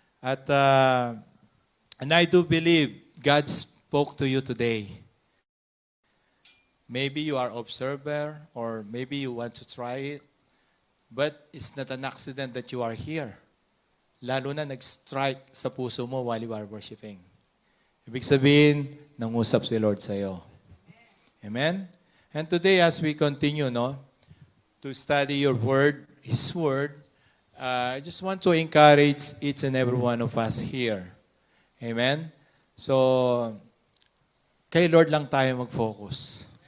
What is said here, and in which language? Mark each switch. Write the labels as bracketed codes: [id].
[en] At, and I do believe God spoke to you today. Maybe you are observer or maybe you want to try it. But it's not an accident that you are here. [tl] Lalo na nag-strike sa puso mo [en] while you are worshiping. [tl] Ibig sabihin, nangusap si Lord sa iyo. Amen? [en] And today as we continue, no, to study your word, His word, I just want to encourage each and every one of us here. [tl] Amen? So, kay Lord lang tayo mag-focus.